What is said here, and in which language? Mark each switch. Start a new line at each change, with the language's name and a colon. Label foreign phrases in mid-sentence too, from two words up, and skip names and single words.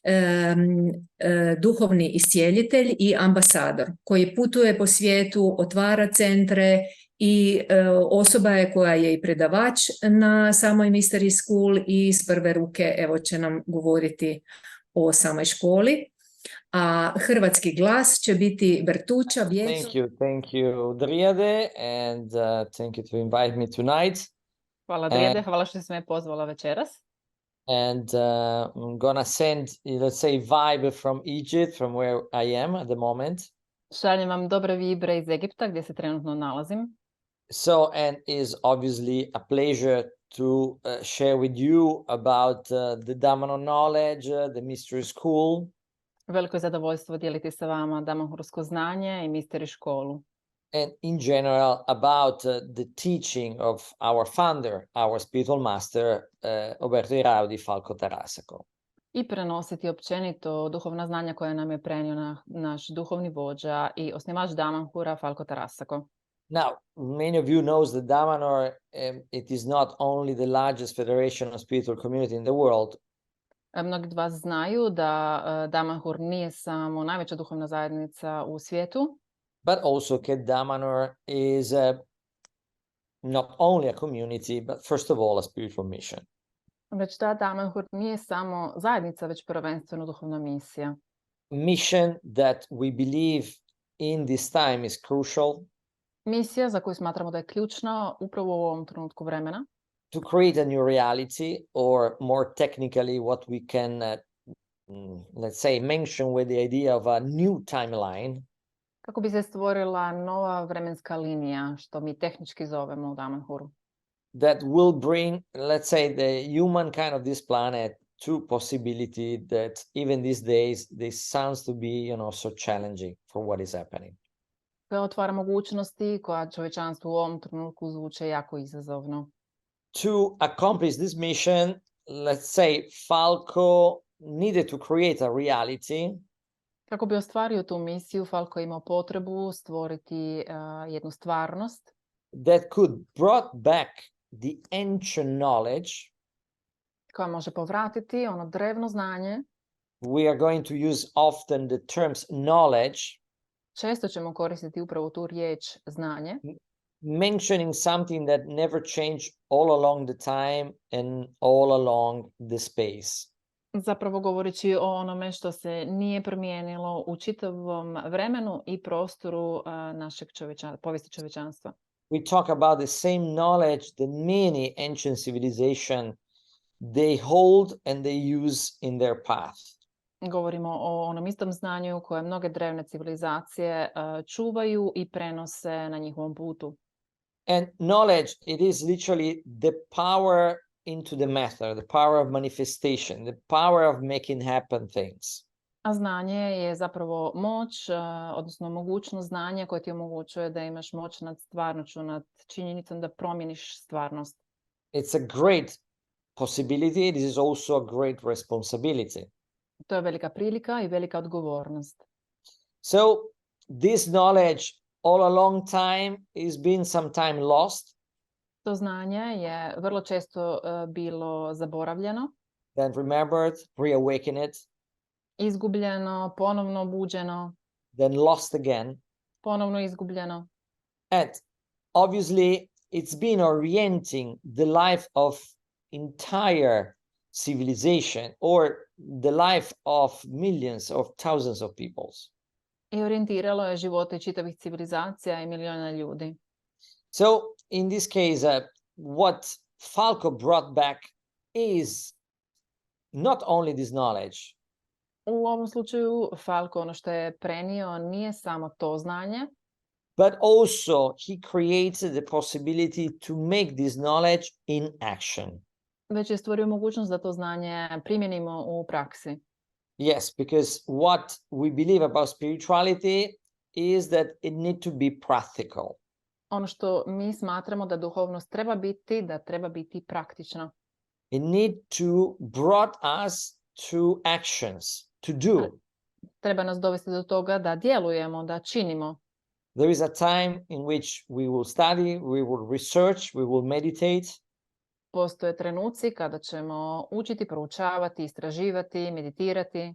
Croatian: duhovni iscijelitelj i ambasador koji putuje po svijetu, otvara centre i osoba je koja je i predavač na samoj Mystery School i iz prve ruke evo će nam govoriti o samoj školi. A hrvatski glas će biti Bertuča.
English: Thank you, Drijade, and thank you to invite me tonight.
Croatian: Hvala Drijade, hvala što si me pozvala večeras.
English: And I'm gonna send, let's say, vibe from Egypt, from where I am at the moment.
Croatian: Šaljem vam dobre vibre iz Egipta gdje se trenutno nalazim.
English: So, and is obviously a pleasure to share with you about the Damano knowledge, the Mystery School.
Croatian: Veliko je zadovoljstvo dijeliti sa vama Damanhursko znanje i Mystery školu.
English: And in general about the teaching of our founder, our spiritual master, Roberto Iraudi Falco Tarasako.
Croatian: I prenositi općenito duhovna znanja koja nam je prenio naš duhovni vođa i osnivač Damanhura Falco Tarasako.
English: Now, many of you knows that Damanhur, it is not only the largest federation of spiritual community in the world.
Croatian: Mnogi od vas znaju da Damanhur nije samo najveća duhovna zajednica u svijetu,
English: but also that Damanhur is not only a community, but first of all a spiritual mission.
Croatian: Već da Damanhur nije samo zajednica, već prvenstveno duhovna misija.
English: Mission that we believe in this time is crucial.
Croatian: Misija za koju smatramo da je ključna upravo u ovom trenutku vremena.
English: To create a new reality, or more technically what we can, let's say, mention with the idea of a new timeline.
Croatian: Kako bi se stvorila nova vremenska linija, što mi tehnički zovemo u Damanhuru.
English: That will bring, let's say, the humankind of this planet to possibility that even these days, this sounds to be, so challenging for what is happening.
Croatian: Koja otvara mogućnosti koja čovječanstvu u ovom trenutku zvuče jako izazovno.
English: To accomplish this mission, let's say, Falco needed to create a reality.
Croatian: Kako bi ostvario tu misiju, Falco imao potrebu stvoriti jednu stvarnost
English: that could brought back the ancient knowledge.
Croatian: Koja može povratiti ono drevno znanje.
English: We are going to use often the terms knowledge.
Croatian: Često ćemo koristiti upravo tu riječ znanje.
English: Mentioning something that never changed all along the time and all along the space.
Croatian: Zapravo govoreći o onome što se nije promijenilo u čitavom vremenu i prostoru našeg povijesti čovječanstva.
English: We talk about the same knowledge that many ancient civilizations they hold and they use in their path.
Croatian: Govorimo o onom istom znanju koje mnoge drevne civilizacije čuvaju i prenose na njihovom putu.
English: And knowledge, it is literally the power into the matter, the power of manifestation, the power of making happen things.
Croatian: A znanje je zapravo moć, odnosno mogućnost znanja koje ti omogućuje da imaš moć nad stvarnošću, nad činjenicom da promijeniš stvarnost.
English: It's a great possibility. This is also a great responsibility.
Croatian: To je velika prilika i velika odgovornost.
English: So this knowledge all a long time is been sometime lost.
Croatian: To znanje je vrlo često bilo zaboravljeno.
English: Then remembered, reawakened.
Croatian: Izgubljeno, ponovno obuđeno.
English: Then lost again.
Croatian: Ponovno izgubljeno.
English: And obviously it's been orienting the life of entire civilization or the life of millions of thousands of peoples.
Croatian: I orijentiralo je živote čitavih civilizacija i miliona ljudi.
English: So in this case, what Falco brought back is not only this knowledge.
Croatian: U ovom slučaju Falco ono što je prenio nije samo to znanje,
English: but also he created the possibility to make this knowledge in action.
Croatian: Već je stvorio mogućnost da to znanje primjenimo u praksi.
English: Yes, because what we believe about spirituality is that it need to be practical.
Croatian: Ono što mi smatramo da duhovnost treba biti, da treba biti praktična.
English: It need to brought us to actions, to do.
Croatian: Treba nas dovesti do toga da djelujemo, da činimo.
English: There is a time in which we will study, we will research, we will meditate.
Croatian: Postoje trenuci kada ćemo učiti, proučavati, istraživati, meditirati.